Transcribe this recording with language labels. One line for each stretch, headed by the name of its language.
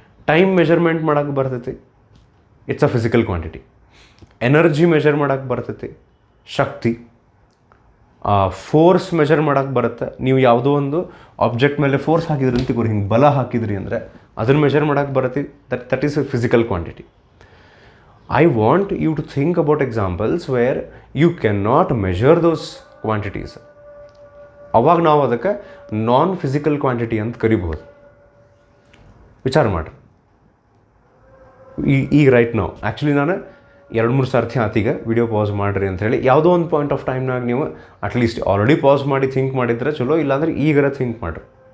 Kannada: Time measurement ಮಾಡೋಕ್ಕೆ ಬರ್ತೈತಿ,
English: It's a physical quantity.
Kannada: Energy measure ಮಾಡೋಕ್ಕೆ ಬರ್ತೈತಿ, ಶಕ್ತಿ. ಫೋರ್ಸ್ ಮೆಜರ್ ಮಾಡೋಕ್ಕೆ ಬರುತ್ತೆ, ನೀವು ಯಾವುದೋ ಒಂದು ಆಬ್ಜೆಕ್ಟ್ ಮೇಲೆ ಫೋರ್ಸ್ ಹಾಕಿದ್ರಿ ಅಂತ ತಿಳ್ಕೊರಿ, ಹಿಂಗೆ ಬಲ ಹಾಕಿದ್ರಿ ಅಂದರೆ ಅದನ್ನು ಮೆಜರ್ ಮಾಡೋಕ್ಕೆ ಬರುತ್ತೆ,
English: That is a physical quantity. I want you to think about examples where you cannot measure those quantities.
Kannada: ಅವಾಗ ನಾವು ಅದಕ್ಕೆ ನಾನ್ ಫಿಸಿಕಲ್ ಕ್ವಾಂಟಿಟಿ ಅಂತ ಕರಿಬಹುದು. ವಿಚಾರ ಮಾಡಿರಿ. ಈಗ ರೈಟ್ ನಾವು ಆ್ಯಕ್ಚುಲಿ ನಾನು 2-3 ಸರ್ತಿ ಆತೀಗ ವಿಡಿಯೋ ಪಾಸ್ ಮಾಡಿರಿ ಅಂತ ಹೇಳಿ, ಯಾವುದೋ ಒಂದು ಪಾಯಿಂಟ್ ಆಫ್ ಟೈಮ್ನಾಗ ನೀವು ಅಟ್ಲೀಸ್ಟ್ ಆಲ್ರೆಡಿ ಪಾಸ್ ಮಾಡಿ ಥಿಂಕ್ ಮಾಡಿದ್ರೆ ಚಲೋ, ಇಲ್ಲಾಂದ್ರೆ ಈಗರ ಥಿಂಕ್ ಮಾಡಿರಿ.